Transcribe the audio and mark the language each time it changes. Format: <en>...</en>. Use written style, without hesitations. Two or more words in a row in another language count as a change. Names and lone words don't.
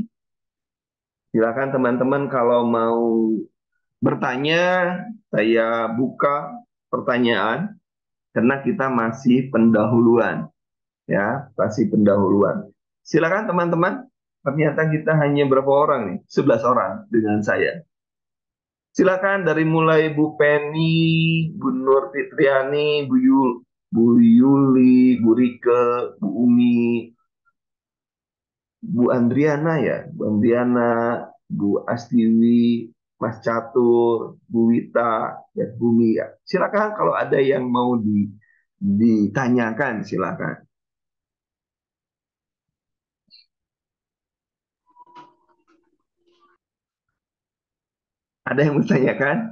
<id>Silakan teman-teman kalau mau bertanya, saya buka pertanyaan karena kita masih pendahuluan, ya, masih pendahuluan. Silakan teman-teman. Ternyata kita hanya berapa orang nih? 11 orang dengan saya. Silakan dari mulai Bu Penny, Bu Nur Fitriani, Bu Yuli, Bu Rike, Bu Umi, Bu Andriana ya, Bu Andriana, Bu Astiwi, Mas Catur, Bu Wita, dan Bu Mia. Silakan kalau ada yang mau ditanyakan, silakan. Ada yang mau ditanyakan?</id>